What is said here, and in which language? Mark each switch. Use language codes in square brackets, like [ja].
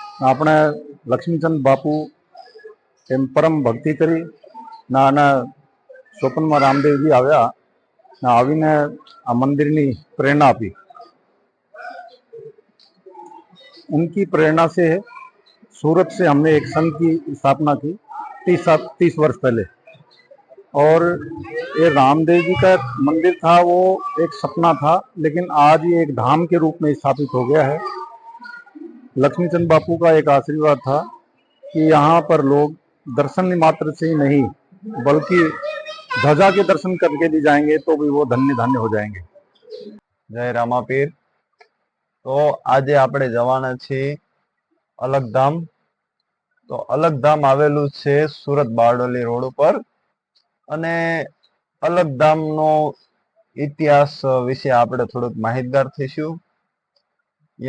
[gu] આપણે લક્ષ્મીચંદ બાપુ એમ પરમ ભક્તિ કરી ના સ્વપ્નમાં રામદેવજી આવ્યા આવીને આ [hi] मंदिर की प्रेरणा आपी। उनकी प्रेरणा से सूरत से हमने एक संघ की स्थापना की 30 वर्ष पहले। और ये रामदेव जी का मंदिर था, वो एक सपना था, लेकिन आज ये एक धाम के रूप में स्थापित हो गया है। लक्ष्मीचंद बापू का एक आशीर्वाद था कि यहाँ पर लोग दर्शन मात्र से ही नहीं बल्कि ध्वजा के दर्शन करके भी जाएंगे तो भी वो धन्य धन्य हो जाएंगे। जय रामापीर। तो आज [gu] આપણે જવાના છીએ અલગધામ। તો અલગધામ આવેલું છે સુરત બારડોલી રોડ ઉપર। અને અલગધામનો ઇતિહાસ વિશે આપણે થોડુંક માહિતગાર થઈશું।